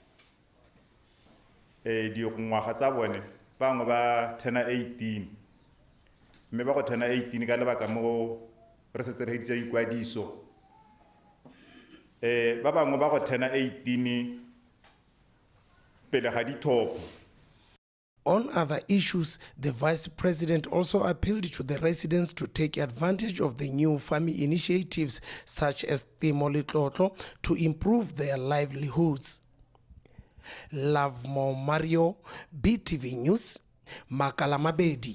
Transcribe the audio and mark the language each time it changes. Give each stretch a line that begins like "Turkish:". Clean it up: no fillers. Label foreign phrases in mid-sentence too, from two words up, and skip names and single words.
Tswana: di ngwaga tsa bone bangwe ba 18 mme ba go 18 ka lebaka mo re setse re ditse ikwadiso ba bangwe ba go 18 pele ga dithopo.
English: On other issues, the Vice President also appealed to the residents to take advantage of the new farming initiatives such as Temolitlotlo to improve their livelihoods. Lovemore Mario, BTV News, Makalamabedi.